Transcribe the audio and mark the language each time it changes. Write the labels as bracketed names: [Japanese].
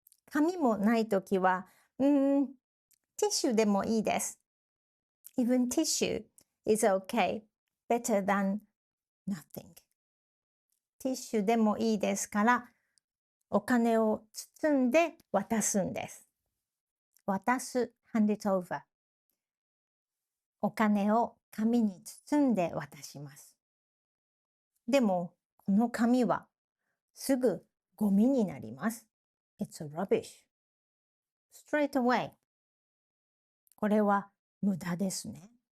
[Japanese] 紙もないときは、ティッシュでもいいです。 [English] Even tissue is okay. Better than nothing. [Japanese] ティッシュでもいいですから、お金を包んで渡すんです。 [English] 渡す、hand it over。 [Japanese] お金を紙に包んで渡します。でも、この紙はすぐゴミになります。 [English] It's a rubbish. Straight away. [Japanese] これは無駄ですね。